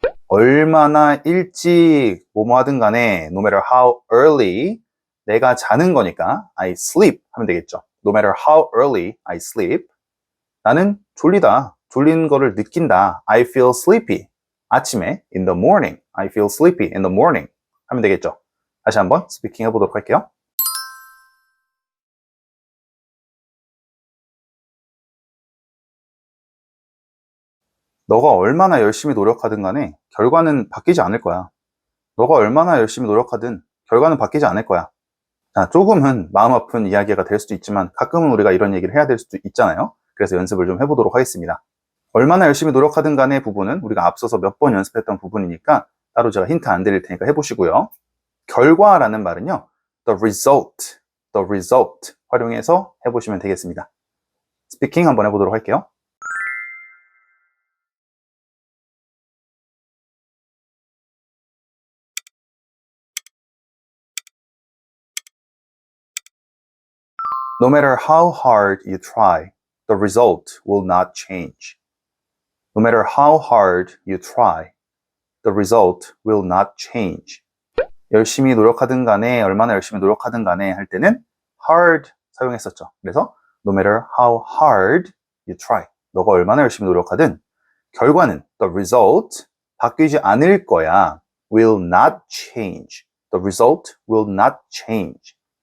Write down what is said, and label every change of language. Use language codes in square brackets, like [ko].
[ko] 얼마나 일찍 뭐뭐 하든 간에 [en] no matter how early [ko] 내가 자는 거니까 [en] I sleep [ko] 하면 되겠죠. [en] No matter how early I sleep [ko] 나는 졸리다. 졸린 거를 느낀다. [en] I feel sleepy. [ko] 아침에 [en] in the morning. I feel sleepy in the morning. [ko] 하면 되겠죠. 다시 한번 스피킹 해보도록 할게요. 너가 얼마나 열심히 노력하든 간에 결과는 바뀌지 않을 거야. 너가 얼마나 열심히 노력하든 결과는 바뀌지 않을 거야. 자, 조금은 마음 아픈 이야기가 될 수도 있지만 가끔은 우리가 이런 얘기를 해야 될 수도 있잖아요. 그래서 연습을 좀 해보도록 하겠습니다. 얼마나 열심히 노력하든 간의 부분은 우리가 앞서서 몇 번 연습했던 부분이니까 따로 제가 힌트 안 드릴 테니까 해보시고요. 결과라는 말은요, the result 활용해서 해보시면 되겠습니다. 스피킹 한번 해보도록 할게요. [en] No matter how hard you try, the result will not change. No matter how hard you try, the result will not change. [ko] 열심히 노력하든 간에, 얼마나 열심히 노력하든 간에 할 때는 hard 사용했었죠. 그래서 [en] no matter how hard you try, [ko] 너가 얼마나 열심히 노력하든 결과는 [en] the result [ko] 바뀌지 않을 거야. [en] will not change. The result will not change.